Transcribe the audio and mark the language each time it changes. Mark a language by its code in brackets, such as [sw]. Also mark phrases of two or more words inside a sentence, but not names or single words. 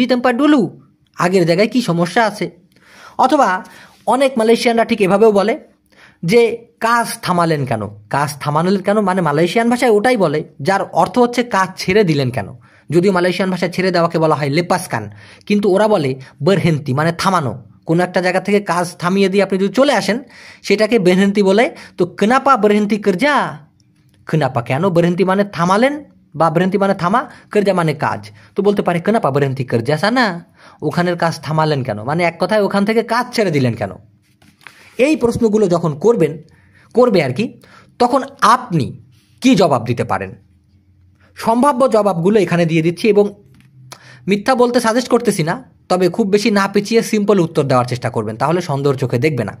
[ms] tempat dulu [bn] আগের জায়গায় কি সমস্যা আছে অথবা অনেক মালয়েশিয়ানরা ঠিক এভাবেও বলে যে কাজ থামালেন কেন মানে মালয়েশিয়ান ভাষায় ওটাই বলে যার অর্থ হচ্ছে কাজ ছেড়ে দিলেন কেন যদিও মালয়েশিয়ান ভাষায় ছেড়ে দেওয়াকে বলা হয় লেপাসকান কিন্তু ওরা বলে বেরহেন্তি মানে থামানো কোনো একটা জায়গা থেকে কাজ থামিয়ে দিয়ে আপনি যদি চলে আসেন সেটাকে বেরহেন্তি বলে তো [ms] kenapa berhenti kerja kenapa [bn] কেন berhenti মানে থামালেন বা berhenti মানে থামা kerja মানে কাজ তো বলতে পারে [ms] kenapa berhenti kerja sana [bn] ওখানের কাজ থামালেন কেন, মানে এক কথায় ওখান থেকে কাজ ছেড়ে দিলেন কেন? এই প্রশ্নগুলো যখন করবে আর কি, তখন আপনি কি জবাব দিতে পারেন? সম্ভাব্য জবাবগুলো এখানে দিয়ে দিচ্ছি, এবং মিথ্যা বলতে সাজেস্ট করতেছি না, তবে খুব বেশি না পেঁচিয়ে সিম্পল উত্তর দেওয়ার চেষ্টা করবেন, তাহলে সন্দেহের চোখে দেখবে না।